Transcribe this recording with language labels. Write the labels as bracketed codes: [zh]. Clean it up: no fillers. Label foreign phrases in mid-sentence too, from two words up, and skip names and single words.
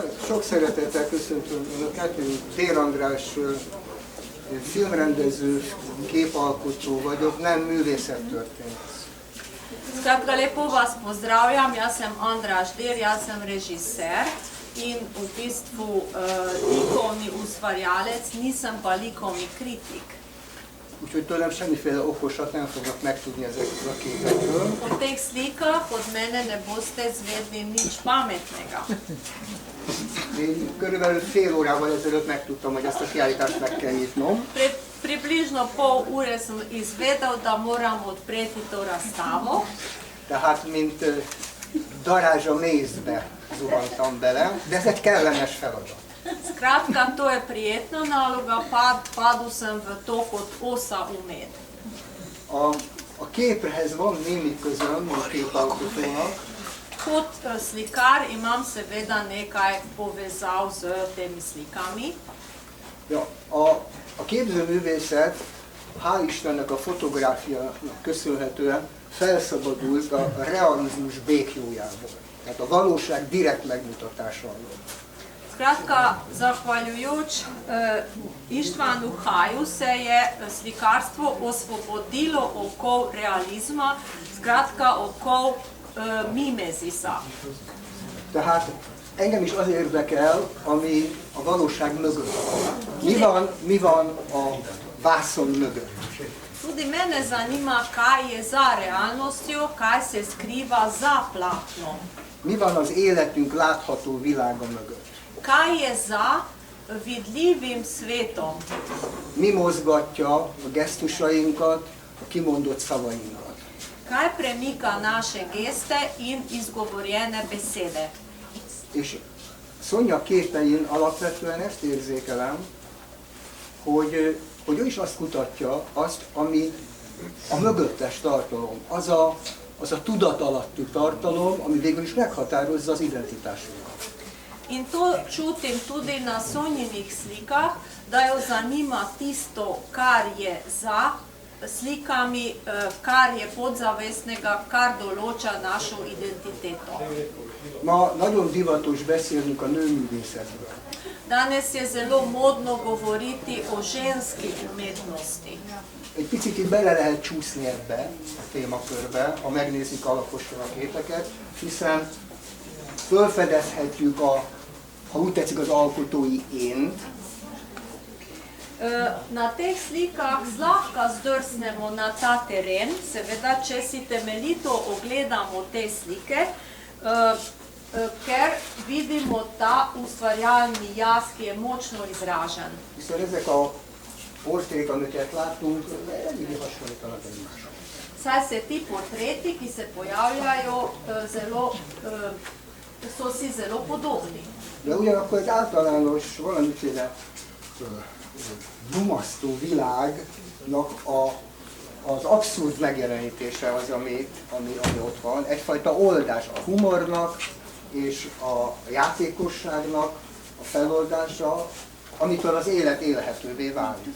[hu] Sok szeretettel köszöntöm Önöket, én Dér András filmrendező, képalkotó vagyok, nem művészettörténész. [sl] Skratka, lepo vas pozdravljam, jaz sem Andraž Dér, jaz sem režiser in v bistvu likovni ustvarjalec, nisem pa likovni kritik. [hu] Úgyhogy tőlem semmiféle okosat nem fognak megtudni ezekről a képekről. [sl] Po teh slikah od mene ne boste zvedli nič pametnega. [hu] Én körülbelül fél órával ezelőtt megtudtam, hogy ezt a kiállítást meg kell nyitnom. [sl] Približno pol ure sem izvedel, da moram odpreti to razstavo. [hu] Tehát, mint darázs a mézbe zuhantam bele, de ez egy kellemes feladat. [sl] Skratka, to je prijetna naloga, padel sem v to kot osa v med. [hu] A képhez van némi közöm a képalkotónak. [sl] Kot slikar imam seveda nekaj povezav z temi slikami. Ja, [hu] a képzőművészet, hál' Istennek a fotográfiának köszönhetően felszabadult a realizmus békjójából, tehát a valóság direkt megmutatása alól. [sl] Skratka, zahvaljujoč Ištvanu Haju se je slikarstvo osvobodilo okol realizma, skratka okol mimezisa. [hu] Tehát engem is az érdekel, ami a valóság mögött van. Mi van a vászon mögött? [sl] Tudi mene zanima, kaj je za realnostjo, kaj se skriva za platnom. [hu] Mi van az életünk látható világa mögött? [sl] Kaj je za vidljivim svetom? [hu] Mi mozgatja a gesztusainkat, a kimondott szavainkat? [sl] Kaj premika naše geste in izgovorjene besede? [hu] És Szonya képein alapvetően ezt érzékelem, hogy ő is azt kutatja, ami a mögöttes tartalom, az a tudatalatti tartalom, ami végül is meghatározza az identitásunkat. [sl] In to čutim tudi na Sonjinih slikah, da jo zanima tisto, kar je za slikami, kar je podzavestnega, kar določa našo identiteto. [hu] Ma nagyon divatos beszélnünk a nőművészetről. [sl] Danes je zelo modno govoriti o ženski umetnosti. [hu] Egy picit itt bele lehet csúszni ebbe a témakörbe, ha megnézik alaposan a képeket, hiszen felfedezhetjük ha úgy tetszik, az alkotói ént. [sl] Na teh slikah zlahka zdrsnemo na ta teren, seveda, če si temeljito ogledamo te slike, ker vidimo ta ustvarjalni jaz, ki je močno izražen. [hu] Hiszen ezek a portrék, amiket látunk, eléggé hasonlítanak egymásra. [sl] Saj se ti portreti, ki se pojavljajo, so si zelo podobni. [hu] De ugyanakkor egy általános valamiféle dumasztó világnak az abszurd megjelenítése az, ami ott van. Egyfajta oldás a humornak és a játékosságnak a feloldása, amitől az élet élhetővé válik.